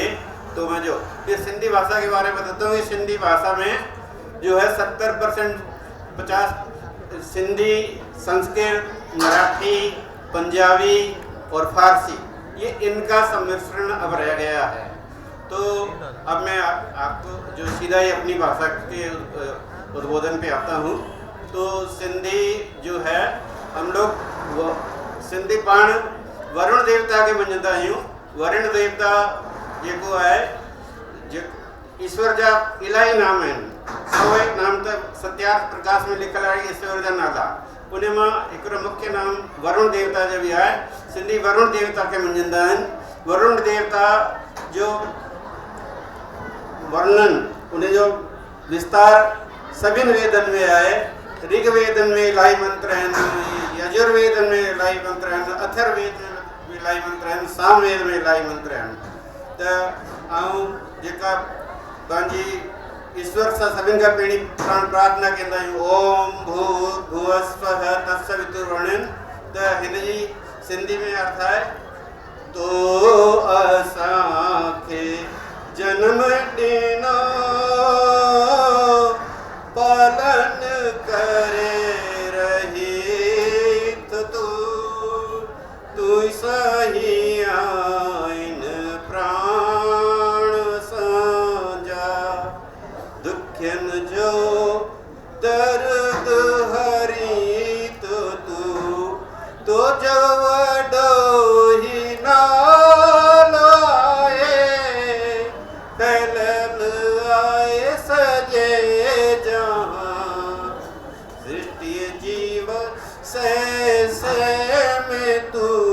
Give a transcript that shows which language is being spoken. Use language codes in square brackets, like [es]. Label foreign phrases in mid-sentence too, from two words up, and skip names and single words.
[hi] तो मैं जो इस सिंधी भाषा के बारे में बताता हूँ. इस सिंधी भाषा में जो है 70% 50 सिंधी, संस्कृत, मराठी, पंजाबी और फारसी, ये इनका सम्मिश्रण अब रह गया है. तो अब मैं आपको जो सीधा ही अपनी भाषा के उद्बोधन पे आता हूँ। [sd] तो सिंधी जो है हम लोग सिंधी पाण वरुण देवता के मञंदा आहियूं। वरुण देवता जेको आहे ईश्वर जा इलाही नाम आहिनि। 101 नाम त सत्यार्थ प्रकाश में लिखल आहे ईश्वर जा नाला। उन मां हिकिड़ो मुख्य नाम वरुण देवता जो भी आहे। सिंधी वरुण देवता के मञंदा आहिनि। वरुण देवता जो वर्णन उन जो विस्तार सभिनि वेदनि में आहे। ऋग्वेदन में इलाही मंत्र आहिनि, यजुर्वेदन में इलाही मंत्र आहिनि, अथर्ववेद में इलाही मंत्र आहिनि, सामवेद में इलाही मंत्र आहिनि। त ऐं जेका पंहिंजी ईश्वर सां सभिनि खां पहिरीं प्रार्थना कंदा आहियूं [sa] ओम भूर्भुवः स्वः तत्सवितुर्वरेण्यं। [sd] त हिन जी सिंधी में अर्थ आहे तो असांखे जन्म ॾिनो पालन करे रही तू सही आइन प्राण साजा दुखियन जो दर्द हरी तो जो वडो ही नालो आए फैलल आए सजे जहां सृष्टि जीव से में तू